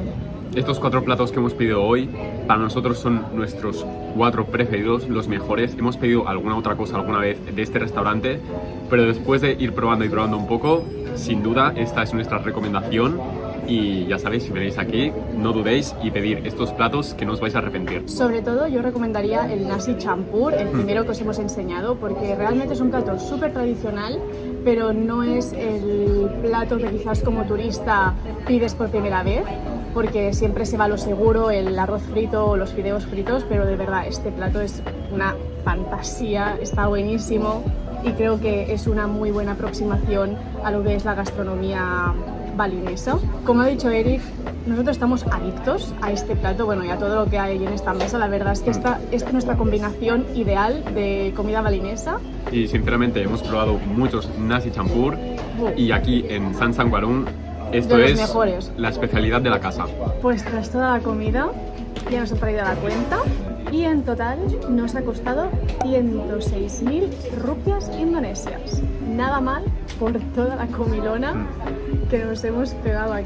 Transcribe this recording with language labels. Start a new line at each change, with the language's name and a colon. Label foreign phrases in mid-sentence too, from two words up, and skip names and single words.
Spanish: Estos 4 platos que hemos pedido hoy para nosotros son nuestros 4 preferidos, los mejores. Hemos pedido alguna otra cosa alguna vez de este restaurante, pero después de ir probando y probando un poco, sin duda esta es nuestra recomendación. Y ya sabéis, si venís aquí, no dudéis y pedir estos platos que no os vais a arrepentir. Sobre todo yo recomendaría el nasi campur, el primero que os hemos enseñado, porque realmente es un plato súper tradicional, pero no es el plato que quizás como turista pides por primera vez, porque siempre se va a lo seguro, el arroz frito o los fideos fritos, pero de verdad este plato es una fantasía, está buenísimo y creo que es una muy buena aproximación a lo que es la gastronomía balinesa. Como ha dicho Eric, nosotros estamos adictos a este plato, bueno, y a todo lo que hay en esta mesa. La verdad es que esta es nuestra combinación ideal de comida balinesa. Y sinceramente hemos probado muchos nasi campur y aquí en Sansang Warung esto es mejores. La especialidad de la casa. Pues tras toda la comida ya nos ha traído la cuenta y en total nos ha costado 106.000 rupias indonesias. Nada mal por toda la comilona que nos hemos pegado aquí.